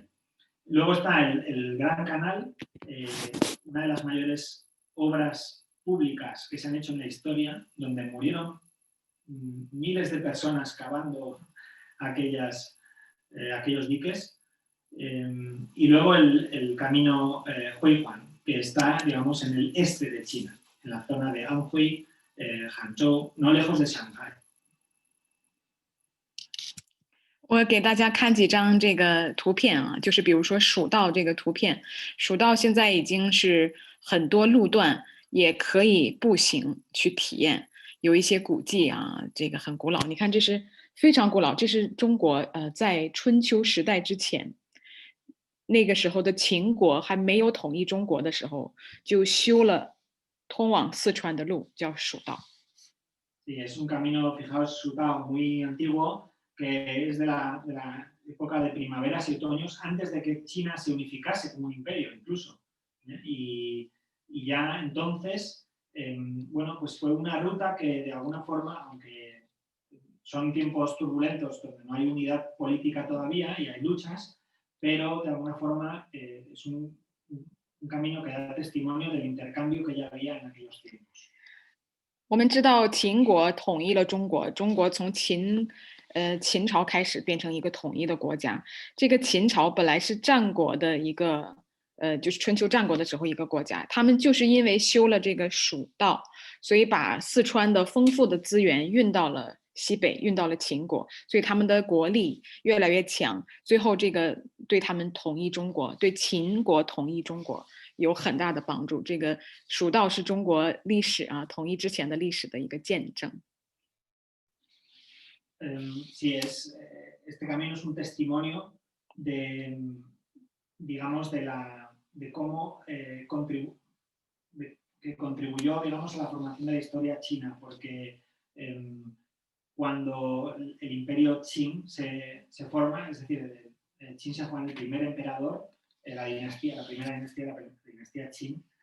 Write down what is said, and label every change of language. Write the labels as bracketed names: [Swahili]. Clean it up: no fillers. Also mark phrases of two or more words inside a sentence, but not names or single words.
[Spanish] Luego está el Gran Canal, una de las mayores obras públicas que se han hecho en la historia, donde murieron miles de personas cavando aquellos diques. Y luego el camino Huihuan, que está, digamos, en el este de China, en la zona de Anhui, Hangzhou, no lejos de Shanghai. [Chinese] 我给大家看几张这个图片就是比如说蜀道这个图片，蜀道现在已经是很多路段也可以步行去体验，有一些古迹这个很古老。你看，这是非常古老，这是中国在春秋时代之前那个时候的秦国还没有统一中国的时候，就修了通往四川的路，叫蜀道。 [Spanish] Sí, es un camino, fijaos, Shutao, muy antiguo, que es de la época de primaveras y otoños, antes de que China se unificase como un imperio, incluso. Y ya entonces, bueno, pues fue una ruta que de alguna forma, aunque son tiempos turbulentos donde no hay unidad política todavía y hay luchas, pero de alguna forma es un camino que da testimonio del intercambio que ya había en aquellos tiempos. [Chinese] 我们知道秦国统一了中国，中国从秦朝开始变成一个统一的国家。这个秦朝本来是战国的一个就是春秋战国的时候一个国家，他们就是因为修了这个蜀道，所以把四川的丰富的资源运到了西北，运到了秦国，所以他们的国力越来越强。最后这个对他们统一中国，对秦国统一中国有很大的帮助。这个蜀道是中国历史统一之前的历史的一个见证。 [Spanish] Sí, este camino es un testimonio de, digamos, de cómo que contribuyó, digamos, a la formación de la historia china, porque cuando el imperio Qin se forma, es decir, Qin Shi Huang, el primer emperador, la primera dinastía, la dinastía Qin,